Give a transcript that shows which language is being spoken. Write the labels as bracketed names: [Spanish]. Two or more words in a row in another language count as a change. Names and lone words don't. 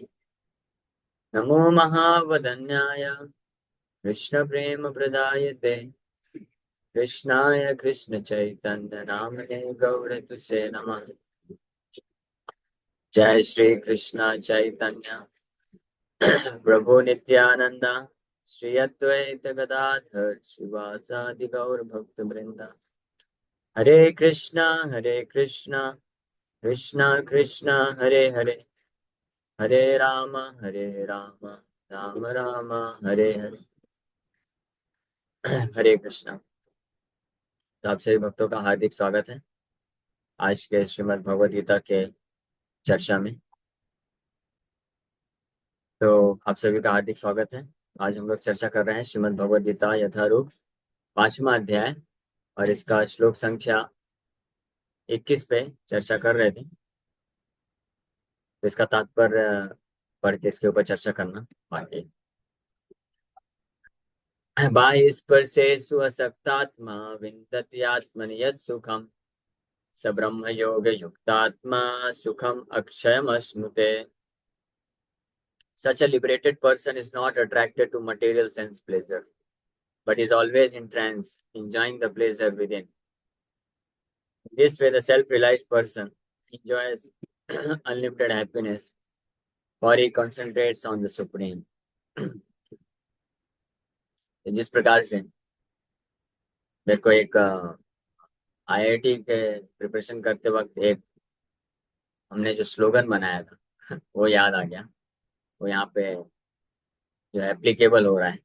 [Sanskrit] नमो महावदन्याय कृष्ण प्रेम प्रदायते कृष्णाय कृष्ण चैतन्य नामने गौरतुसे नमः। जय श्री कृष्ण चैतन्य प्रभु नित्यानंद श्री अद्वैत गदाधर शिवासादि गौर भक्त वृंदा। हरे कृष्णा कृष्णा कृष्णा हरे हरे हरे राम राम राम हरे हरे। हरे कृष्णा। [Hindi] तो आप सभी भक्तों का हार्दिक स्वागत है आज के श्रीमद् भगवद गीता के चर्चा में। तो आप सभी का हार्दिक स्वागत है। आज हम लोग चर्चा कर रहे हैं श्रीमद् भगवद गीता यथारूप 5वां अध्याय और इसका श्लोक संख्या 21 पे चर्चा कर रहे थे। तो इसका तात्पर्य पढ़ के इसके ऊपर चर्चा करना बाकी। [Sanskrit] बाह्य स्पर्शेषु असक्तात्मा विन्दति आत्मनि यत् सुखम स ब्रह्म योग युक्तात्मा सुखम अक्षयमश्नुते। [English] Such a liberated person is not attracted to material sense pleasure, but is always in trance, enjoying the pleasure within. In this way, the self-realized person enjoys unlimited happiness, for he concentrates on the Supreme. [Hindi] जिस प्रकार से मेरे को एक आईआईटी के प्रिपरेशन करते वक्त एक हमने जो स्लोगन बनाया था वो याद आ गया। वो यहाँ पे जो एप्लीकेबल हो रहा है।